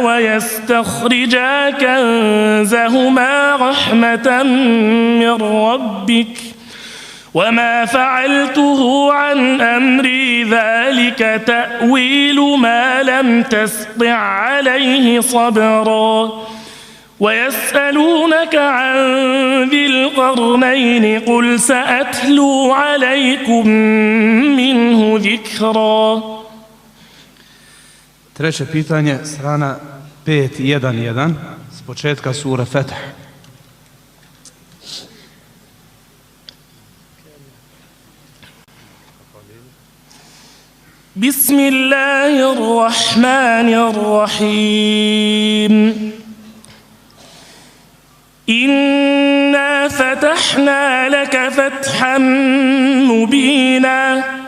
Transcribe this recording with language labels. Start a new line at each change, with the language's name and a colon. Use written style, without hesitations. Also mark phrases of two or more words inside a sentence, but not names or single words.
Arabic: ويستخرجا كنزهما رحمة من ربك وما فعلته عن أمري ذلك تأويل ما لم تسطع عليه صبرا ويسألونك عن ذي القرنين قل سأتلو عليكم منه ذكرا.
Bosnian: Treće pitanje, strana 5.1.1 s početka sure Fetah.
Arabic: بسم الله الرحمن الرحيم إنا فتحنا لك فتحا مبينا